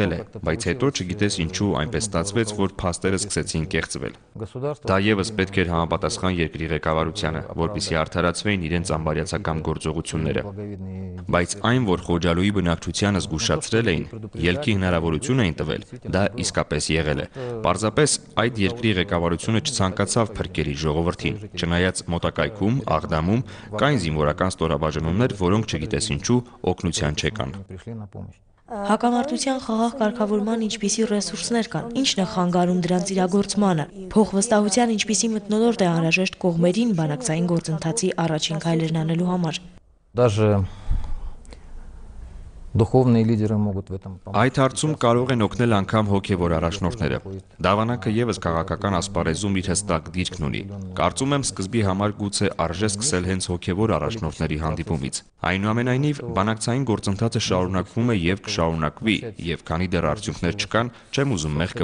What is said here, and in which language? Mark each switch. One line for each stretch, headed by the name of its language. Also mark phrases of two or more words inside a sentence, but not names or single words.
Armenian: է, բայց հետո չգիտես ինչու այնպես ստացվեց, որ փաստերը սկսեցին կեղծվել։ Դա եւս պետք էր համապատասխան երկրի ղեկավարությանը, որպեսզի արդարացվեին իրենց անբարյացակամ գործողությունները։ Բայց այն, որ Խոջալույի բնակչությանը զգուշացրել էին, ելքի հնարավորություն էին տվել, դա իսկապես եղել է։ Պարզապես այդ երկրի ղեկավարությունը չցանկացավ փրկել իր ժողովրդին, չնայած մոտակայքում, Աղդամում կային զինվորական ստորաբաժանումներ, որոնք չգիտես ինչու օգնության չեկան։ Հակամարտության խաղաղ կարգավորման ինչպիսի ռեսուրսներ կան, ինչն է խանգարում դրանց իրագործմանը, փոխվստահության ինչպիսի մթնոլորտ է անհրաժեշտ կողմերին բանակցային գործընթացի առաջին քայլերն անելու համար։
Russian: Даже духовные лидеры могут в этом помочь.
Armenian: Այդ հարցում կարող են օգնել անգամ հոգևոր առաջնորդները։ Դավանակը եւս քաղաքական ասպարեզում իր հստակ դիրքն ունի։ Կարծում եմ սկզբի համար գուցե արժե սկսել հենց հոգևոր առաջնորդների հանդիպումից։ Այնուամենայնիվ, բանակցային գործընթացը շարունակվում է եւ կշարունակվի, եւ քանի դեռ արդյունքներ չկան, չեմ ուզում մեղքը